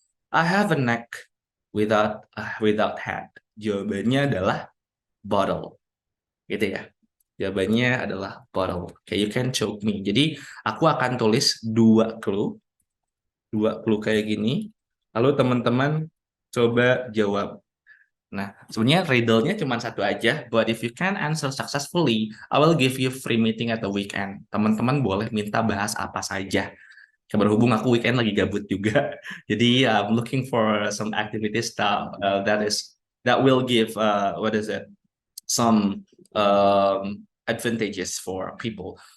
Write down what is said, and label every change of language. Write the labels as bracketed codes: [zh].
[en] I have a neck without head. [id] Jawabannya adalah bottle. Gitu ya. Jawabannya adalah bottle. [en] Okay, you can choke me. [id] Jadi aku akan tulis dua clue kayak gini. Lalu teman-teman coba jawab. Nah, sebenarnya riddle-nya cuma satu aja, [en] but if you can answer successfully, I will give you free meeting at the weekend. [id] Teman-teman boleh minta bahas apa saja. Berhubung aku weekend lagi gabut juga, jadi [en] I'm looking for some activity stuff that will give what is it, some advantages for people.